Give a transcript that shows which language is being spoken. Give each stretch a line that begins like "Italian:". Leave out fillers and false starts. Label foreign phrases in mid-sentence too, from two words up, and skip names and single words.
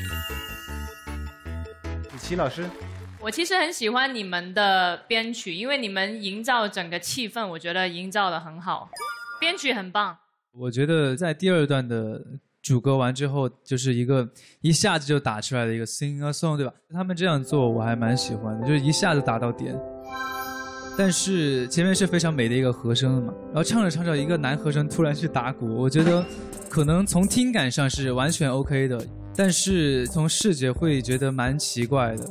Chinese: 李琦老师，我其实很喜欢你们的编曲，因为你们营造整个气氛，我觉得营造的很好，编曲很棒。我觉得在第二段的主歌完之后，就是一下子就打出来的一个
English: sing a song，
Chinese: 对吧？他们这样做我还蛮喜欢的，就是一下子打到点。但是前面是非常美的一个和声嘛，然后唱着唱着一个男和声突然去打鼓，我觉得可能从听感上是完全 OK 的，但是从视觉会觉得蛮奇怪的。